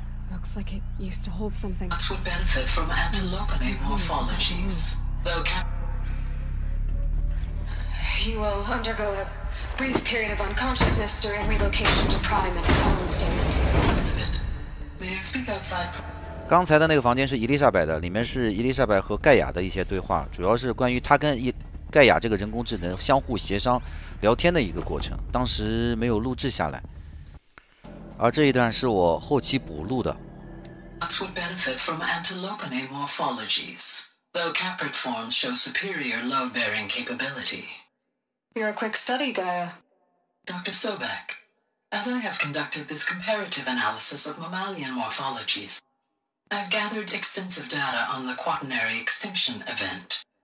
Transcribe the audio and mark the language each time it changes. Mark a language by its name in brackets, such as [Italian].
[English] Looks like it used to hold something. Rats would benefit from antilopinae morphologies, though You will undergo a brief period of unconsciousness during relocation to Prime and following statement. Elizabeth, may I speak outside? [Chinese] 刚才的那个房间是伊丽莎白的，里面是伊丽莎白和盖亚的一些对话，主要是关于她跟盖亚这个人工智能相互协商聊天的一个过程，当时没有录制下来，而这一段是我后期补录的。 [English] Rats would benefit from antilopinae morphologies, though caprid forms show superior load-bearing capability. You're a quick study, Gaia. Dr. Sobek, as I have conducted this comparative analysis of mammalian morphologies, I've gathered extensive data on the quaternary extinction event.